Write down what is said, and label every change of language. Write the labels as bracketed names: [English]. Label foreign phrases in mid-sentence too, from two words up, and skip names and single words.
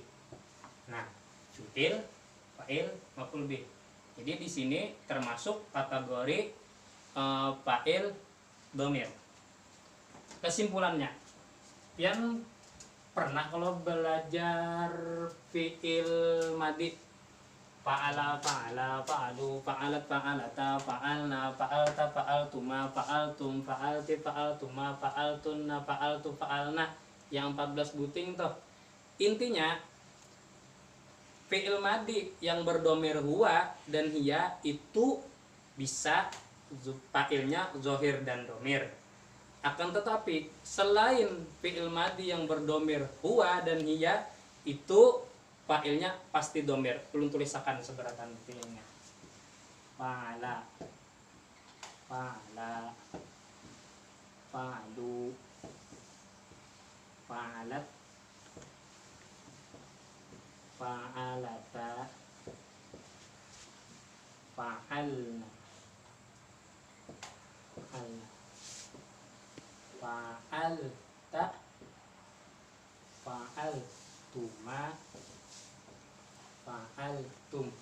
[Arabic] نه فعل فاعل مفعول به. [Banjar] Jadi di sini termasuk kategori [Arabic] فاعل ضمير. [Banjar] Kesimpulannya, pian pernah kalau belajar [Arabic] فعل ماض فعل فعلا فعلوا, فعلت فعلتا فعلن فعلت فعلتما فعلتم فعلت فعلتما فعلتن فعلت فعلنا. [Banjar] Yang 14 buting tuh. Intinya [Arabic] فعل ماض [Banjar] yang berdomir huwa dan hiya itu bisa fa'ilnya zohir dan domir. Akan tetapi selain [Arabic] فعل ماض [Banjar] yang berdomir huwa dan hiya itu fa'ilnya pasti domir. Ulun tulisakan seberatan fi'ilnya. [Arabic] فعل فعلا فعلوا, فعلت فعلتا فعلن فعلت فعلتما فعلتم,